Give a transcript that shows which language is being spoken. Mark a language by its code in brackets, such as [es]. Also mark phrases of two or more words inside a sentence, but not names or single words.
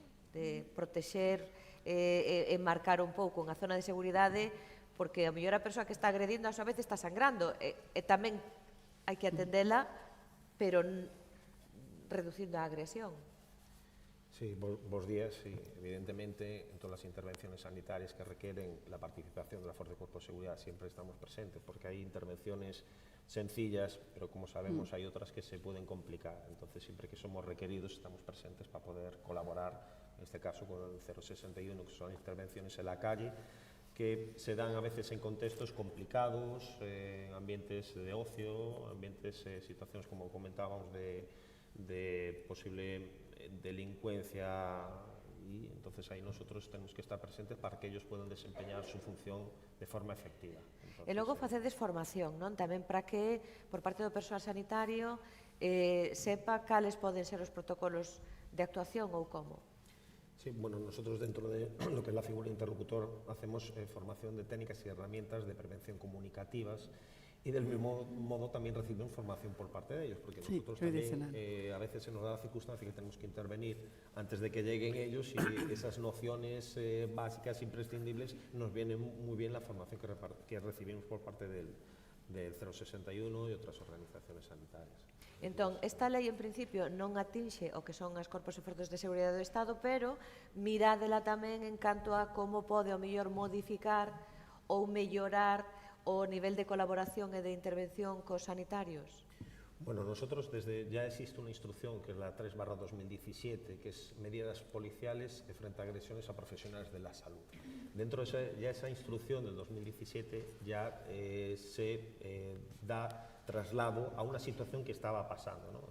[gl] De protexer e marcar un pouco unha zona de seguridade, porque a mellor a persoa que está agredindo a súa vez está sangrando, e tamén hai que atendela, pero reducindo a agresión. Sí, bos días. [es] Sí, evidentemente, en [gl] todas as [es] intervenciones sanitarias que requeren la participación de la Fuerza de Cuerpo de Seguridad siempre estamos presentes, porque hay intervenciones sencillas, pero como sabemos hay otras que se pueden complicar. Entonces, siempre que somos requeridos, estamos presentes para poder colaborar, en este caso con el 061, que son intervenciones en la calle, que se dan a veces en contextos complicados, en ambientes de ocio, ambientes, situaciones, como comentábamos, de posible delincuencia, y entonces ahí nosotros tenemos que estar presentes para que ellos puedan desempeñar su función de forma efectiva. Entonces, [gl] e logo facedes formación, non? Tamén para que, por parte do persoal sanitario, sepa cales poden ser os protocolos de actuación ou como. [es] Sí, bueno, nosotros dentro de lo que es la figura de interlocutor hacemos formación de técnicas y herramientas de prevención comunicativas, y del mismo modo también recibimos formación por parte de ellos, porque nosotros también a veces se nos da la circunstancia que tenemos que intervenir antes de que lleguen ellos, y esas nociones básicas, imprescindibles, nos viene muy bien la formación que recibimos por parte del 061 y otras organizaciones sanitarias. [gl] Entón, esta lei en principio non atinxe o que son as corpos e forzas de seguridade do Estado, pero mirádela tamén en canto a como pode ao mellor modificar ou mellorar o nivel de colaboración e de intervención cos sanitarios? [es] Bueno, nosotros ya existe una instrucción que es la 3/2017, que es medidas policiales frente a agresiones a profesionales de la salud. Dentro de esa instrucción del 2017 ya se da traslado a una situación que estaba pasando, ¿no?